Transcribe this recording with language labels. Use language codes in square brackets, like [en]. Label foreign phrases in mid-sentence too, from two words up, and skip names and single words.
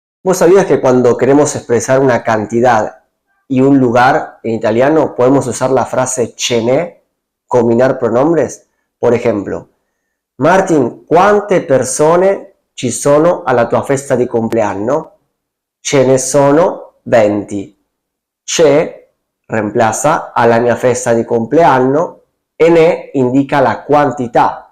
[es] ¿Vos sabías que cuando queremos expresar una cantidad y un lugar en italiano podemos usar la frase [it] ce n'è, [es] combinar pronombres? Por ejemplo, [it] Martin, quante persone ci sono alla tua festa di compleanno? Ce ne sono 20. C'è reemplaza alla mia festa di compleanno e ne indica la quantità.